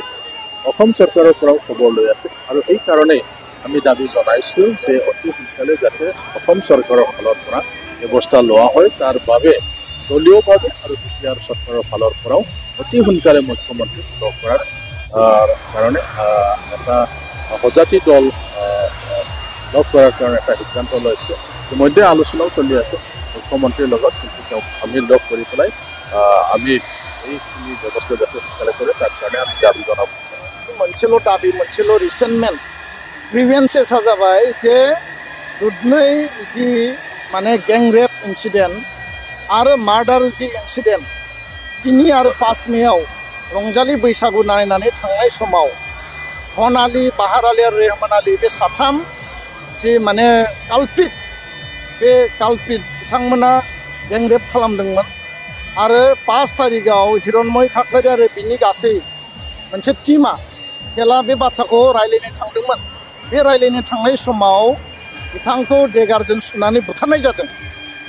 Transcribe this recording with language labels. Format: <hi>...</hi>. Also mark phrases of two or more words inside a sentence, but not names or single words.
<as>অসম চৰকাৰৰ পৰাও খবৰ লৈ আছে আৰু সেইকাৰণেই আমি দাবী জনাইছোঁ যে অতি সোনকালে যাতে অসম চৰকাৰৰ ফালৰ পৰা ব্যৱস্থা লোৱা হয় তাৰ বাবে দলীয়ভাৱে আৰু বিটিআৰ চৰকাৰৰ ফালৰ পৰাও অতি সোনকালে মুখ্যমন্ত্ৰীক লগ কৰাৰ কাৰণে এটা সজাতি দল লগ কৰাৰ কাৰণে এটা সিদ্ধান্ত লৈছে। ইতিমধ্যে আলোচনাও চলি আছে মুখ্যমন্ত্ৰীৰ লগত, কিন্তু তেওঁক আমি লগ কৰি পেলাই আমি এইখিনি ব্যৱস্থা যাতে সোনকালে কৰে তাৰ কাৰণে আমি দাবী জনাব বিচাৰোঁ।</as> <brx>मोनसेल' दाबि मोनसेल' रिसेन्टमेन्ट ग्रिभेन्सेसा जाबाय जे दुधनै जि माने गें</brx> <en>rape incident</en> <brx>आरो मार्डार जि इन्सिडेन्ट 3 आरो 5 मेआव रंजालि बैसागु नायनानै थांनाय समाव धन आली, बाहार आली आरो रेहमान आली बे साथाम जि माने कालप्रिट बे कालप्रिट बिथांमोना गें रेप खालामदोंमोन आरो 5 तारिखआव हिरण्मय खाख्लारि आरो बिनि गासै मोनसे टीमा जेला बे बाथ्राखौ रायलायनो थांदोंमोन बे रायलायनो थांनाय समाव बिथांखौ देगारजों सुनानै बुथारनाय जादों।</brx>